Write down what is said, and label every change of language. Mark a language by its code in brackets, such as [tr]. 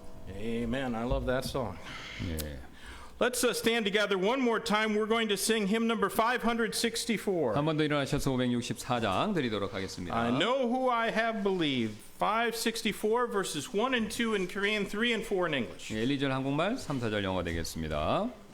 [en] Amen. I love that song. [ko] 예. [en] Let's stand together one more time. We're going to sing hymn number 564. [ko] 한 번 더 일어나셔서 564장 드리도록 하겠습니다. [en] I know who I have believed. 564 verses 1 and 2 in Korean, 3 and 4 in English. [ko] 예, 1, 2절 한국말, 3, 4절 영어 되겠습니다.